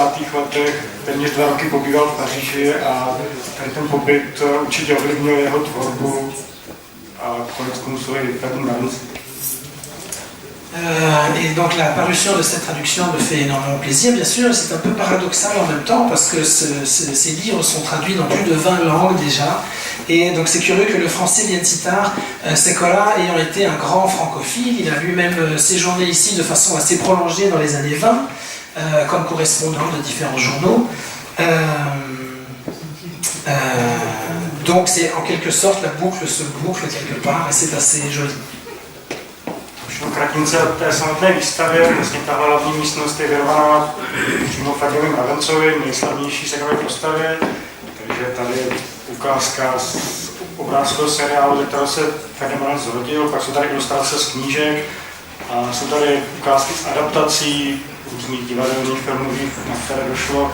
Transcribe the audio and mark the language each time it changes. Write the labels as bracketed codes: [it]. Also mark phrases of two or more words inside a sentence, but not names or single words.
[cs] letech téměř 2 roky pobýval v Paříži a tady ten pobyt určitě ovlivnil jeho tvorbu a konec konců i Ferdinand Mravence. [fr] Et donc la parution de cette traduction me fait énormément plaisir, bien sûr, c'est un peu paradoxal en même temps parce que ces livres sont traduits dans plus de 20 langues déjà, et donc c'est curieux que le français vienne si tard. Sekora ayant été un grand francophile, il a lui-même séjourné ici de façon assez prolongée dans les années 20, comme correspondant de différents journaux. Donc c'est en quelque sorte la boucle se boucle quelque part et c'est assez joli. [cs] všechno kratince té samotné výstavě. Vlastně ta hlavní místnost je věnovaná přímo Ferdovi Mravencovi, nejslavnější sekové postavě. Takže tady je ukázka z obrázkového seriálu, ze kterého se Ferdinand Mravenc zrodil, pak jsou tady ilustrace z knížek a jsou tady ukázky z adaptací různých divadelních, filmových, na které došlo.